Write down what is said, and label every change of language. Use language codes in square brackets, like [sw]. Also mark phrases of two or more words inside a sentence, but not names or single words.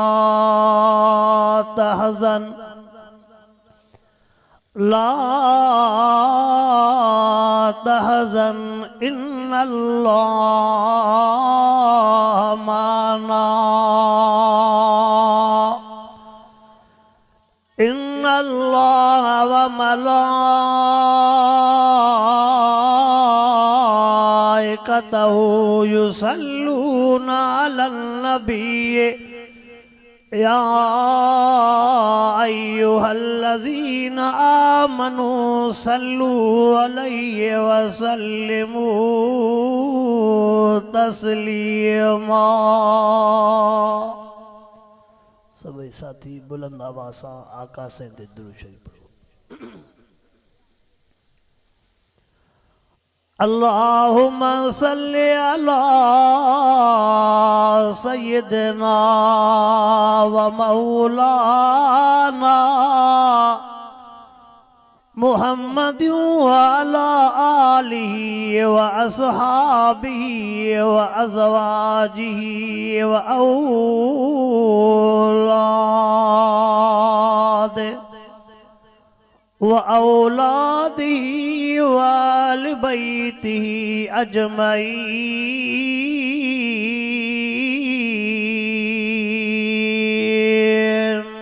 [ar] تحزن إن الله معنا إن الله و ملائكته يصلون على النبي يا أيها الذين آمنوا صلوا عليه وسلموا تسليما. [ur] سبھی ساتھی بلند آواز سان آقا سے درود شریف پڑھو. [ar] اللهم صل على سيدنا ومولانا محمد وعلى آله وأصحابه وأزواجه وأولاده وآل بيته أجمعين.